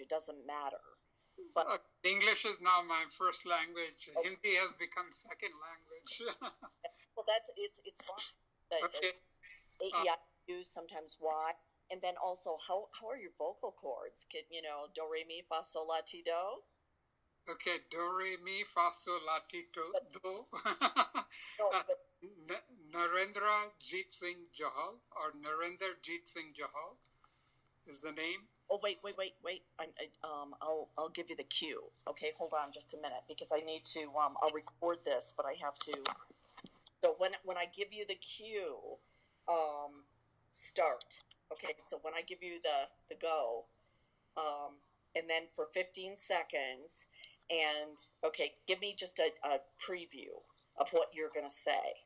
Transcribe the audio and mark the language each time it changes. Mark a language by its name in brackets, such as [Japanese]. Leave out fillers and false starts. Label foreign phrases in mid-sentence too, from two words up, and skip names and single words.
[English] It doesn't matter. But English is now my first language. Okay. Hindi has become second language. Well, it's fine. Okay. A-E-I-U, sometimes Y. And then also, how are your vocal cords? Do, re, mi, fa, sol, la, ti, do? Okay, do, re, mi, fa, sol, la, ti, do. Narendra Jeet Singh Johal, or Narendra Jeet Singh Johal is the name. Oh, wait. I'll give you the cue. Okay, hold on just a minute, because I need to, I'll record this, but I have to. So when I give you the cue, start. Okay, so when I give you the go, and then for 15 seconds, and, okay, give me just a preview of what you're going to say.